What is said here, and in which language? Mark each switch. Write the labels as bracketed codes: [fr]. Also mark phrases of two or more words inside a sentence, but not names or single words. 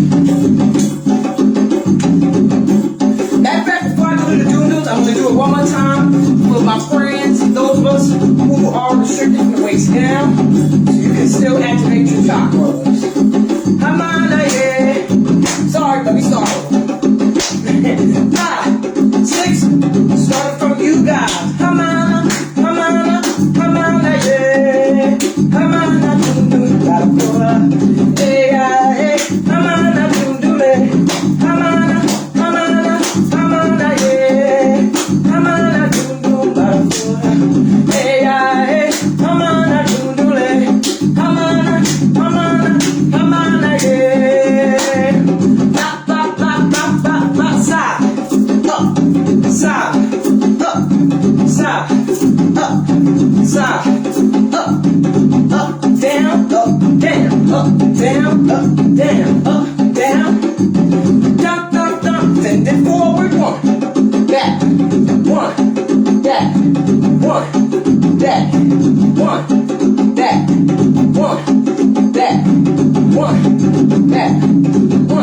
[en] Matter of fact, before I go to the DunDuns, I'm going to do it one more time for my friends, those of us who are restricted from the waist down, so you can still activate your chakras. Hamana, yeah. Sorry, let me start. 5, 6, starting from you guys. Hamana, hamana, hamana, yeah. Hamana, doom, doom, barakola. Yeah, hamana, doom, doom, hamana, hamana, hamana, yeah. Hamana, doom, doom, barakola. Yeah, hamana, doom, doom, hamana, hamana, hamana, yeah. Ba, ba, ba, ba, ba, ba, side, up, side, up, side, up, side, up, down, up, down, up, down, up, down, up, down. Dump, dump, dump, send it forward, 1, back, 1, back, 1, back, 1, back, 1, back, 1, back, 1.